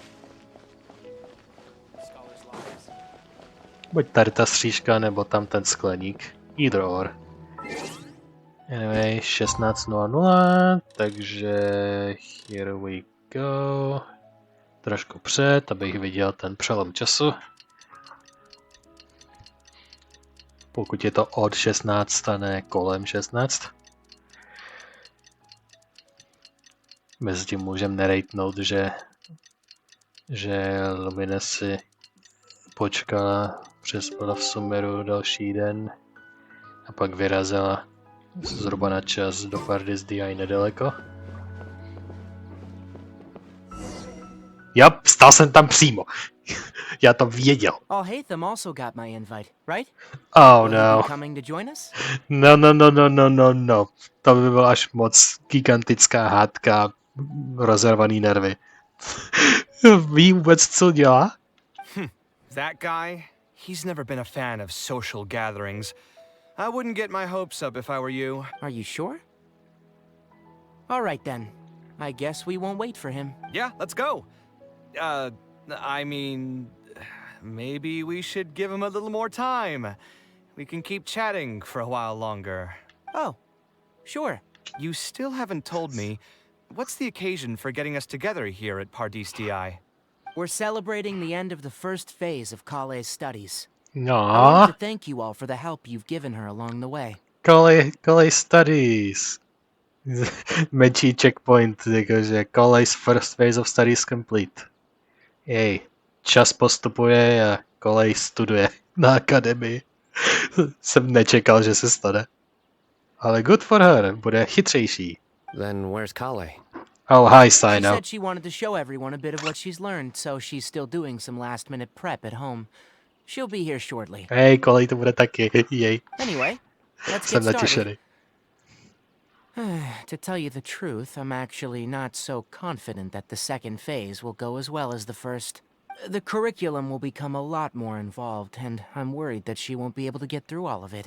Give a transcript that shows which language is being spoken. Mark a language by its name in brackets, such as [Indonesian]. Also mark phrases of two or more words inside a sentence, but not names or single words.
[Czech] Buď tady ta střížka, nebo tam ten skleník. [English] Either or. Anyway, 16:00, takže here we go. [Czech] Trošku před, abych viděl ten přelom času. Pokud je to od 16 a ne kolem 16. Mezitím můžeme nerejtnout, že Lumine si počkala, přespala v Sumeru další den a pak vyrazila zhruba na čas do Pardis Di nedaleko. Jap, stál jsem tam přímo. Já to věděl. [English] Oh, Hatham also got my invite, right? Oh Will you [Czech] no. [English] be coming to join us? [Czech] No. To by byla až moc gigantická hádka, rozervaný nervy. Ví vůbec, co dělá? [English] That guy, he's never been a fan of social gatherings. I wouldn't get my hopes up if I were you. Are you sure? All right then. I guess we won't wait for him. Yeah, let's go. I mean, maybe we should give him a little more time. We can keep chatting for a while longer. Oh, sure. You still haven't told me, what's the occasion for getting us together here at Pardis Di? We're celebrating the end of the first phase of Kale's studies. I wanted [Czech] No, [English] to thank you all for the help you've given her along the way. Kale studies. [Czech] Menší checkpoint, jakože [English] Kale's first phase of studies complete. [Czech] Jej, čas postupuje a Kale studuje na akademii. Jsem nečekal, že se stane. [English] Ale good for her, [Czech] bude chytřejší. [English] Then where's Kale? Oh, hi, She Sino. said she wanted to show everyone a bit of what she's learned, so she's still doing some last-minute prep at home. She'll be here shortly. [Czech] Hej, Kale to bude taky, jej. [English] Anyway, let's [Czech] Jsem [English] get started. [Czech] natěšený. [English] To tell you the truth, I'm actually not so confident that the second phase will go as well as the first. The curriculum will become a lot more involved, and I'm worried that she won't be able to get through all of it.